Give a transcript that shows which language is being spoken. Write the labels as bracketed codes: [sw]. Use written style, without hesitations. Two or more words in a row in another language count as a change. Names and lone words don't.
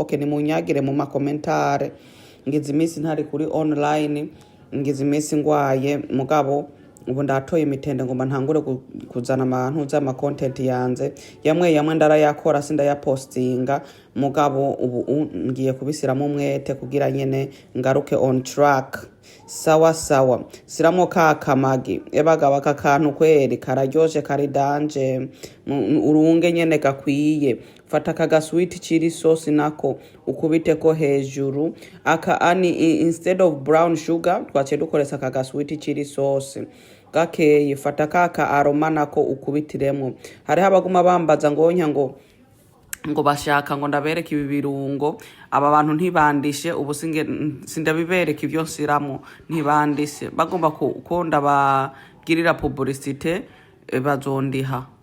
[rn] Ni munyagire mu makomentare. Ngize imisi ntari kuri online, ngize imisi ngwaye, mugabo ubu ndatoye imitende ngomba ntangure kuzana abantu z'ama content yanze. Yamwe ndarayakora sindayapostinga, mugabo ubu ngiye kubisiramo umwete kugira nyene ngaruke [en] on track. [rn] Sawa. Siramo kamagi. Bagabo aka kantu kweri kararyoshe, kari danje. Urunge nyene gakwiye. Fata kaga [en] sweet chili sauce [rn] nako ukubite ko hejuru. [en] Instead of brown sugar [rn] twace dukoresha kaga [en] sweet chili sauce. [rn] Gakeye fata kaka aroma nako ukubitiremwo. Hari abaguma bambaza ngo ngo bashaka ngo ndabereke ibi birungo, aba bantu ntibandishe ubu sindabibereka ivyo nsiramo, ntibandishe bagomba ko ndabagirira publicité bazondiha.